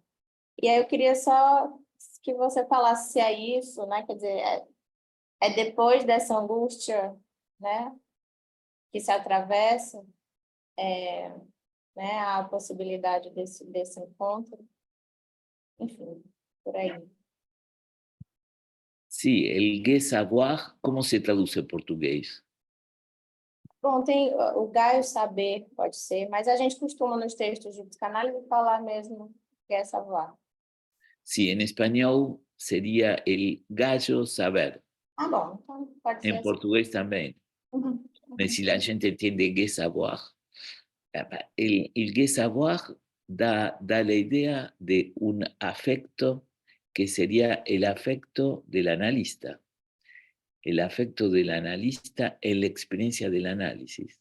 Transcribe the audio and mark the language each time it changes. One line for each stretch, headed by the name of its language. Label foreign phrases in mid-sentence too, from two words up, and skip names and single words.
Portuguese: E aí eu queria só que você falasse se é isso, né, quer dizer, é depois dessa angústia, né, que se atravessa, né, a possibilidade desse encontro, enfim, por aí.
Spanish: Sí, el savoir, ¿cómo se traduce en portugués?
Portuguese: Bom, tem o Gaio Saber, pode ser, mas a gente costuma nos textos de psicanálise falar mesmo que é savoir.
Spanish: Sí, en español sería el gallo saber.
Portuguese: Ah, bom, então pode ser
Spanish: En
Portuguese: assim.
Spanish: portugués también. Si la gente entiende savoir, el savoir da la idea de un afecto que sería el afecto del analista. El afecto del analista en la experiencia del análisis.